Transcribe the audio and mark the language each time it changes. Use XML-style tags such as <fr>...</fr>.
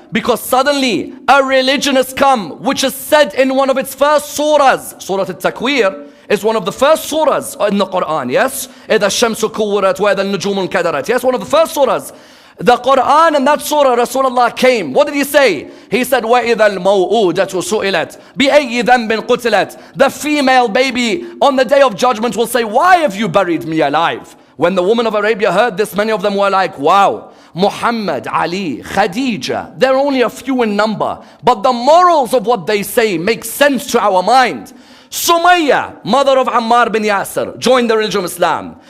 <en>Because suddenly a religion has come, which is said in one of its first surahs, Surah Al-Takwir. is one of the first surahs in the Quran, yes?</en> <ar>إِذَا الشَّمْسُ كُوِّرَتْ وَإِذَا النُّجُومُ انْكَدَرَتْ.</ar> <en>Yes, one of the first surahs. The Quran and that surah, Rasulullah came. What did he say? He said,</en> <ar>وَإِذَا الْمَوْءُودَةُ سُئِلَتْ بِأَيِّ ذَنْبٍ قُتِلَتْ.</ar> <en>The female baby on the day of judgment will say, why have you buried me alive? When the women of Arabia heard this, many of them were like, wow, Muhammad, Ali, Khadija, they're only a few in number, but the morals of what they say make sense to our mind. Sumayya, mother of Ammar bin Yasir, joined the religion of Islam.</en>